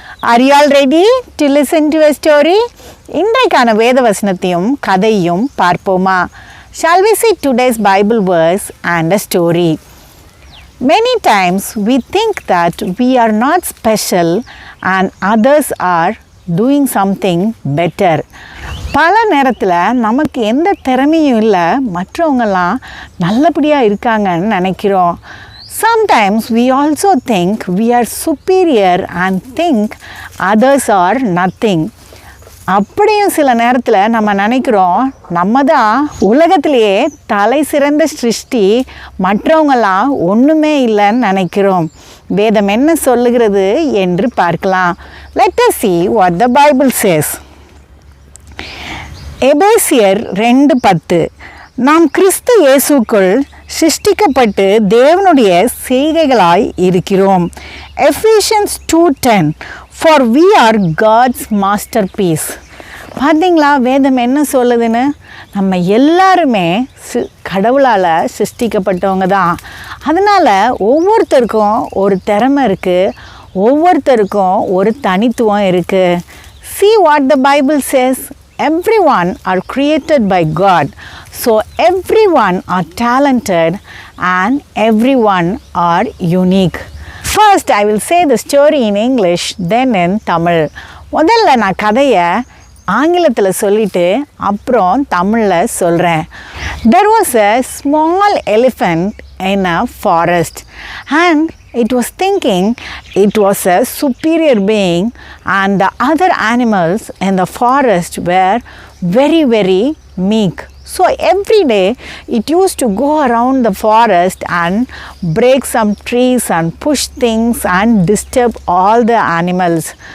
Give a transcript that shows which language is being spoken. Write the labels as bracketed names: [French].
[English] Are you all ready to listen to a story? [Tamil] இன்றைக்கான வேத வசனத்தையும் கதையும் பார்ப்போமா? [English] Shall we see today's Bible verse and a story? Many times we think that we are not special and others are doing something better. [Tamil] பல நேரத்தில் நமக்கு எந்த திறமையும் இல்லை, மற்றவங்கெல்லாம் நல்லபடியாக இருக்காங்கன்னு நினைக்கிறோம். [English] Sometimes we also think we are superior and think others are nothing. [Tamil] அப்படியும் சில நேரத்தில் நம்ம நினைக்கிறோம், நம்ம தான் உலகத்திலேயே தலை சிறந்த சிருஷ்டி, மற்றவங்களாம் ஒன்றுமே இல்லைன்னு நினைக்கிறோம். வேதம் என்ன சொல்லுகிறது என்று பார்க்கலாம். [English] Let us see what the Bible says. [Tamil] எபேசியர் 2:10 நாம் கிறிஸ்து இயேசுக்குள் சிருஷ்டிக்கப்பட்டு தேவனுடைய செய்கைகளாய் இருக்கிறோம். [English] Ephesians 2:10 For we are God's masterpiece. [Tamil] பார்த்தீங்களா வேதம் என்ன சொல்லுதுன்னு? நம்ம எல்லாருமே கடவுளால் சிருஷ்டிக்கப்பட்டவங்க தான். அதனால் ஒவ்வொருத்தருக்கும் ஒரு திறமை இருக்குது, ஒவ்வொருத்தருக்கும் ஒரு தனித்துவம் இருக்குது. [English] See what the Bible says. Everyone are created by God. So everyone are talented and everyone are unique. First I will say the story in English, then in Tamil. [Tamil] முதல்ல நான் கதையை ஆங்கிலத்தில் சொல்லிட்டு அப்புறம் தமிழில் சொல்கிறேன். [English] There was a small elephant in a forest and it was thinking it was a superior being and the other animals in the forest were very, very meek. So every day it used to go around the forest and break some trees and push things and disturb all the animals.